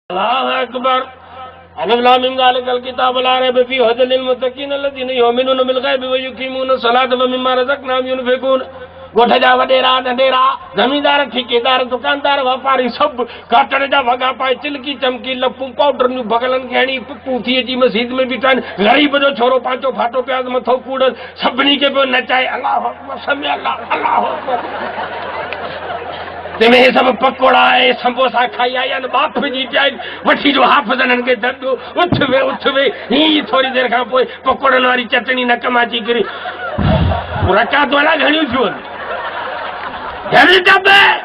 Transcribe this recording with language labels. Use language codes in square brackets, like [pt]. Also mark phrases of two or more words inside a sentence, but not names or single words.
[ar] الله أكبر. الم ذلك الكتاب لا ريب فيه هدى للمتقين الذين يؤمنون بالغيب ويقيمون الصلاة ومما رزقناهم ينفقون. [sd] ॻोठ जा वॾेरा नंढेरा, ज़मींदार, ठेकेदार, दुकानदार, वापारी सभु काटण जा वॻा पाए, चिलकी चमकी, लपूं पाउडर बगलनि खे हणी पिपूं थी अची मस्जिद में बीठा आहिनि। ग़रीब जो छोरो पांचो फाटो प्याज़ मथो कूड़नि, सभिनी खे पियो नचाए [ar] الله أكبر سمع الله الله أكبر. [sd] तंहिंमें हे सभु पकोड़ा ऐं समोसा खाई आया आहिनि, बाप जी चाहे वठी जो हाफ़िज़नि खे दर्दो उथ वे हीअं थोरी देरि खां पोइ पकोड़नि वारी चटणी नक मां अची किरी रकातूं अलाए घणियूं थियूं आहिनि।